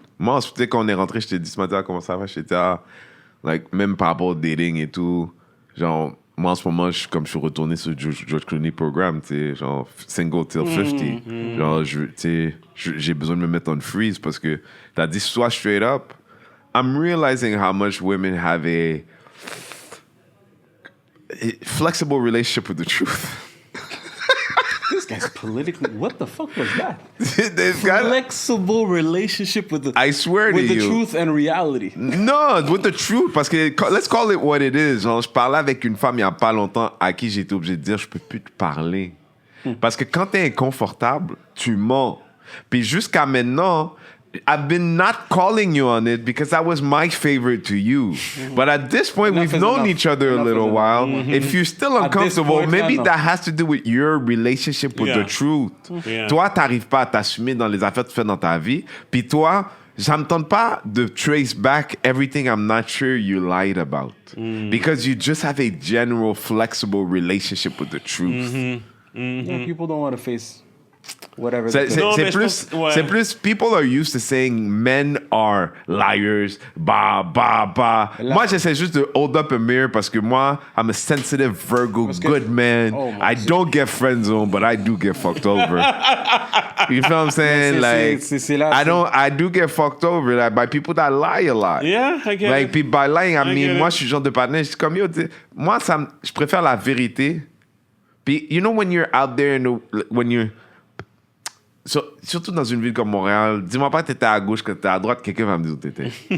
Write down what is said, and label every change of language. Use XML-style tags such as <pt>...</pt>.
<fr>Moi, dès qu'on est rentré, je t'ai dit ce matin comment ça va, j'étais même par rapport au dating et tout, genre, moi en ce moment, je suis retourné sur George Clooney programme, tu sais, genre,</fr> <en>single till 50.</en> <fr>Genre, j'ai besoin de me mettre</fr> <en>on freeze</en> <fr>parce que t'as dit, sois</fr> <en>straight up. I'm realizing how much women have a flexible relationship with the truth. This guy's politically... What the fuck was that? Flexible relationship with the... I swear to you. With the truth and reality. No, with the truth.</en> <fr>Parce que,</fr> <en>let's call it what it is.</en> <fr>Genre, je parlais avec une femme il n'y a pas longtemps à qui j'ai été obligé de dire, je peux plus te parler. Parce que quand t'es inconfortable, tu mens. Puis jusqu'à maintenant...</fr> <en>I've been not calling you on it because that was my favorite to you. But at this point, we've known each other a little while. If you're still uncomfortable, maybe that has to do with your relationship with the truth.</en> <fr>Toi, t'arrives pas à t'assumer dans les affaires que tu fais dans ta vie. Puis toi, ça me tente pas de</fr> <en>trace back everything I'm not sure you lied about. Because you just have a general flexible relationship with the truth. Yeah, people don't want to face... whatever.</en> <fr>C'est plus,</fr> <en>people are used to saying men are liars, bah.</en> <fr>Moi, j'essaie juste de</fr> <en>hold up a mirror</en> <fr>parce que moi,</fr> <en>I'm a sensitive Virgo, good man. I don't get friend zone, but I do get fucked over. You feel what I'm saying? I do get fucked over by people that lie a lot. Yeah, I get it. Like, by lying, I mean,</en> <fr>moi, je suis le genre de partenaire, je suis comme, moi, je préfère la vérité.</fr> <en>Puis, you know, when you're out there, when you're...</en> <fr>surtout dans une ville comme Montréal, dis-moi pas que t'étais à gauche, que t'étais à droite, quelqu'un va me dire où t'étais.</fr>